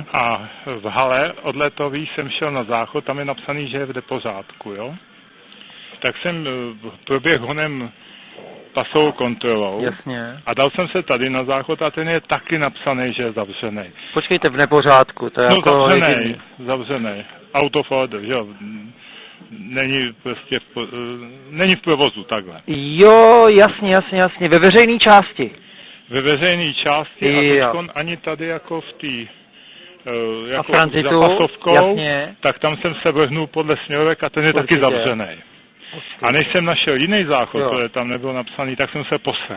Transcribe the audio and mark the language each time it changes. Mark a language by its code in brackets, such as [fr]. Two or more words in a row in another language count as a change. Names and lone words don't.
[cs] A v hale odletový jsem šel na záchod, tam je napsaný, že je v pořádku, jo? Tak jsem proběhl honem pasovou kontrolou. Jasně. A dal jsem se tady na záchod a ten je taky napsaný, že je zavřený. Počkejte, v nepořádku, to je no, jako zavřený. [en] Out of order, [cs] jo. Není prostě není v provozu, takhle. Jo, jasně, ve veřejné části. Ve veřejné části a teďkon ani tady jako v té jako za pasovkou, jasně. Tak tam jsem se vrhnul podle směrovek a ten je taky zavřený. A než jsem našel jiný záchod, protože tam nebylo napsaný, tak jsem se posral.